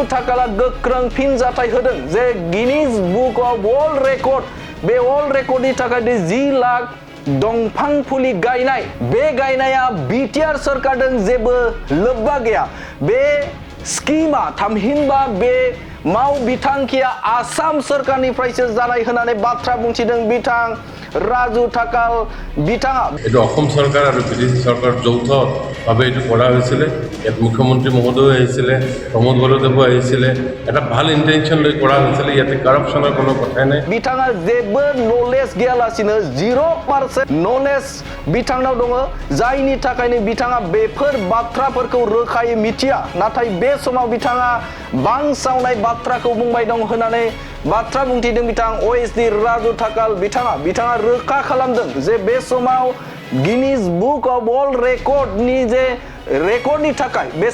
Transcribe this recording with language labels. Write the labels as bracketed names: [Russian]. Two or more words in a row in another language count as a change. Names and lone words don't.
[Bodo] थाकाला गोख्रों फिनजाथाय होदों जे गिनीज बुक अफ वर्ल्ड रेकर्ड बे वर्ल्ड रेकर्डनि थाखाय 10 लाख दंफां फुलि गायनाय बे गायनाया बिटिआर सरकारजों जेबो लोब्बा गैया बे स्कीमा थामहिनबा बे माव बिथांखिया आसाम सरकारनिफ्रायसो जानाय होननानै बाथ्रा बुंथिदों बिथां राजु थाकाल बिथाङा [Assamese] এটা অসম চৰকাৰ আৰু বিদেশী চৰকাৰ যৌথভাৱে এটো কৰা হৈছিল ইয়াত মুখ্যমন্ত্ৰী মহোদয় আহিছিল প্ৰমোদ বৰদেৱ আহিছিল এটা ভাল ইন্টেনশন লৈ কৰা হৈছিল ইয়াতে কৰাপচনৰ কোনো কথা নাই [Bodo] बिथाङा जेबो नलेज गैयालासिनो 0% नलेज बिथांनाव दङ जायनि थाखायनो बिथाङा बेफोर बाथ्राफोरखौ रोखायै मिथिया नाथाय बे समाव बिथाङा बांसावनाय बाथ्राखौ बुंबाय दं होननानै बाथ्रा बुंथिदों बिथां ओएसडि राजु थाकाल बिथाङा रोखा खालामदों जे बे समाव गिनीज बुक अफ वर्ल्ड रेकर्डनि जे रेकर्डनि थाखाय बे